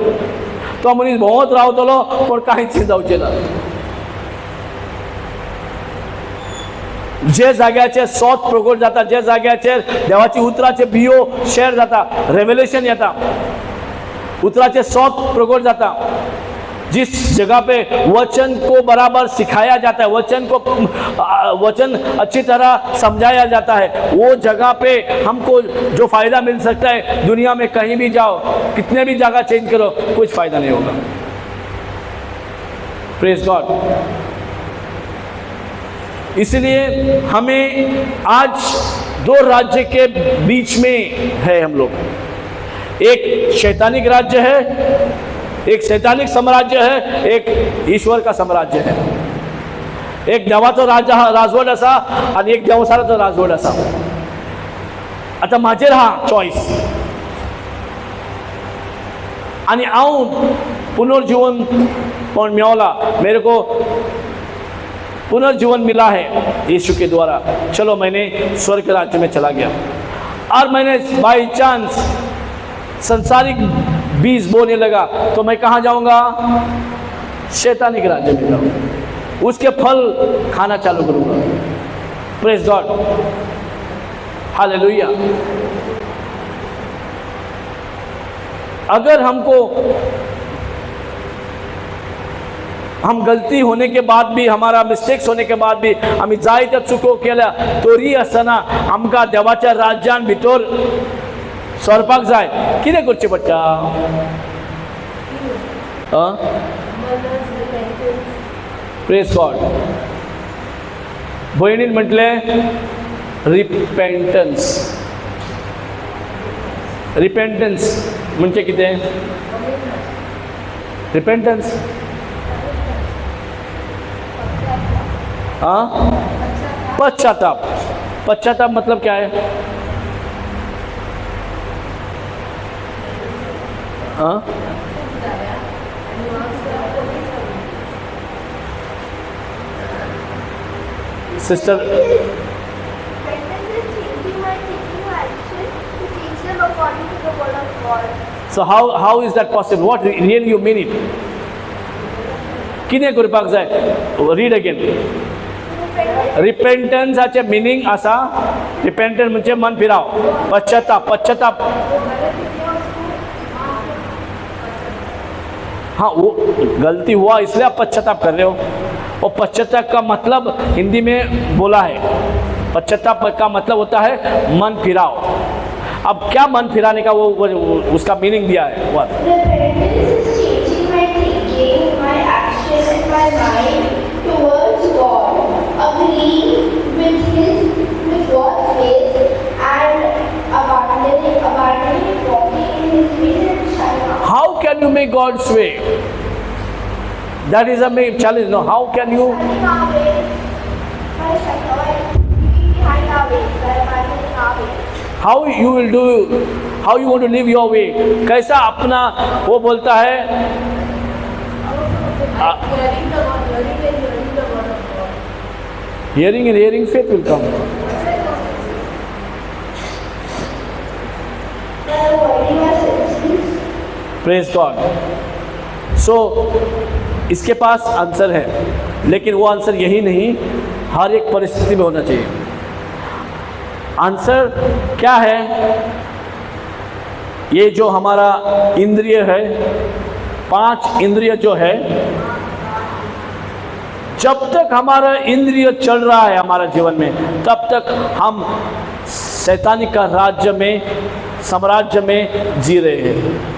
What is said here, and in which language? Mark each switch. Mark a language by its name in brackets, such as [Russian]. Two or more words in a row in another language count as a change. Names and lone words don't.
[Konkani] तो मनीस भोंवत रावतलो पण कांयच जावचें ना. जे जाग्याचेर सोत प्रगट जाता, जे जाग्याचेर देवाची उतराचे बियो शेअर जाता, रेवलेशन येता, उतराचे सोत प्रगट जाता, [Hindi] जिस जगह पे वचन को बराबर सिखाया जाता है, वचन अच्छी तरह समझाया जाता है, वो जगह पे हमको जो फायदा मिल सकता है, दुनिया में कहीं भी जाओ, कितने भी जगह चेंज करो, कुछ फायदा नहीं होगा. [English] Praise God. [Hindi] इसलिए हमें आज 2 राज्य के बीच में है हम लोग. एक शैतानिक राज्य है, एक शैतानिक साम्राज्य है, एक ईश्वर का साम्राज्य है. [Konkani] एक देवाचो राजवट आसा आणि एक देवसाराचो राजवट आसा. आता म्हाजेर हा चॉईस. आणि हांव पुनर्जीवन पण मेवला, [Hindi] मेरे को पुनर्जीवन मिला है यीशु के द्वारा. चलो मैंने स्वर्ग राज्य में चला गया और मैंने बाई चांस संसारिक बीज बोने लगा, तो मैं कहाँ जाऊंगा? शैतानिक राज्य में जाऊंगा, उसके फल खाना चालू करूंगा. [English] Praise God. Hallelujah. [Hindi] अगर हम गलती होने के बाद भी, हमारा मिस्टेक्स होने के बाद भी [Konkani] आम्ही जायत्या चुको केल्या तरी आसतना आमकां देवाच्या राज्यान भितर सरपाक जाय, कितें करचें पडटा? [English] Praise God. [Konkani] भयणीन म्हटलें रिपेंटन्स. रिपेंटन्स म्हणजे कितें? [Hindi] रिपेंटन्स हाँ, पश्चाताप। पश्चाताप मतलब क्या है? हाँ, सिस्टर, [English] so how is that possible? What really you mean it? [Konkani] कितें करपाक जाय? [English] Read again. [Konkani] रिपेंटन्साचे मिनींग आसा, रिपेंटन्स म्हणजे मन फिराव. [Hindi] पश्चाताप, पश्चाताप हाँ, वो गलती हुआ इसलिए आप पश्चाताप कर रहे हो. और पश्चाताप का मतलब हिंदी में बोला है, पश्चाताप का मतलब होता है मन फिराओ. अब क्या मन फिराने का वो उसका मीनिंग दिया है. [English] वो how can you make God's way? That is a main challenge. No, how can you? How you will do? How you want to live your way? [Hindi] कैसा अपना वो बोलता है? [English] Hearing and hearing, faith will come. Praise God. [Hindi] So इसके पास आंसर है, लेकिन वो आंसर यही नहीं, हर एक परिस्थिति में होना चाहिए. आंसर क्या है? ये जो हमारा इंद्रिय है, 5 इंद्रिय जो है, जब तक हमारा इंद्रिय चल रहा है हमारा जीवन में, तब तक हम शैतानी का राज्य में, साम्राज्य में जी रहे हैं.